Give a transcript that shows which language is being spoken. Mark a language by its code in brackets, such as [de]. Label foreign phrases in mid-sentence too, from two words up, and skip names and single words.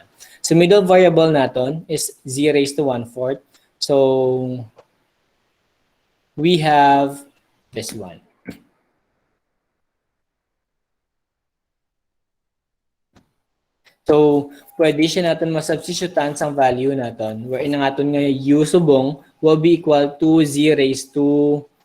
[en] So middle variable naton is z raised to 1/4. So we have this one. So, [tl] pwede siya natin masubstitutan sa value natin wherein [hil] ang aton nga u subong [en] will be equal to z raised to